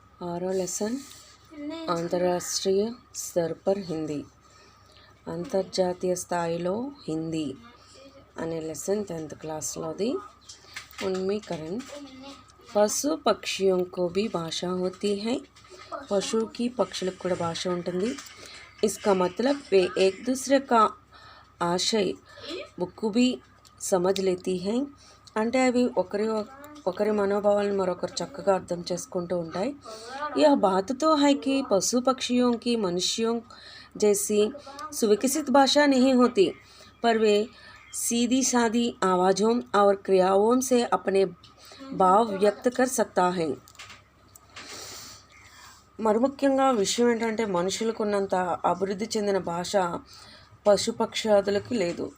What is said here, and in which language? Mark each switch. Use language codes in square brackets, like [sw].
[te] ఆరో లెసన్ [hi] అంతర్రాష్ట్రీయ స్तर पर హిందీ [te] అంతర్జాతీయ స్థాయిలో హిందీ అనే లెసన్ 10th క్లాస్లోది. [hi] उनमें करण పశు పక్షిयों को भी भाषा होती है. [te] పశువుకి పక్షులకు కూడా భాష ఉంటుంది. [hi] इसका मतलब वे एक दूसरे का आशय बखूबी समझ लेती हैं. [te] అంటే అవి ఒకరి మనోభావాలను మరొకరు చక్కగా అర్థం చేసుకుంటూ ఉంటాయి. [hi] यह बात तो है कि पशु पक्षियों की मनुष्यों जैसी सुविकसित भाषा नहीं होती, पर वे सीधी सादी आवाज़ों और क्रियाओं से अपने भाव व्यक्त कर सकता है. [te] మరి ముఖ్యంగా విషయం ఏంటంటే మనుషులకు ఉన్నంత అభివృద్ధి చెందిన భాష పశుపక్షాదులకు లేదు.